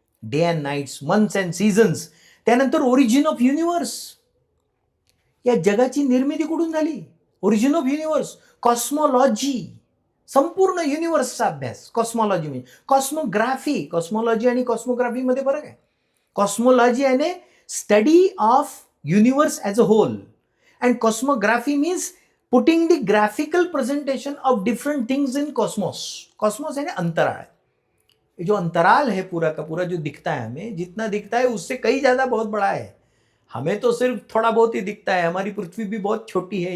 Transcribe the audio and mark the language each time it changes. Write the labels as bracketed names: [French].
[English] day and nights, months and seasons, [Marathi] त्यानंतर origin of universe, या जगाची निर्मिती कुठून झाली, ओरिजिन ऑफ युनिव्हर्स, कॉस्मॉलॉजी, संपूर्ण युनिव्हर्सचा अभ्यास, कॉस्मॉलॉजी म्हणजे कॉस्मोग्राफी, कॉस्मॉलॉजी आणि कॉस्मोग्राफी मध्ये फरक आहे। [English] Cosmology याने study of universe as a whole, and cosmography means putting the graphical presentation of different things in cosmos। [Hindi] cosmos है ना अंतराल, ये जो अंतराल है पूरा का पूरा जो दिखता है हमें, जितना दिखता है उससे कई ज्यादा बहुत बड़ा है, हमें तो सिर्फ थोड़ा बहुत ही दिखता है, हमारी पृथ्वी भी बहुत छोटी है।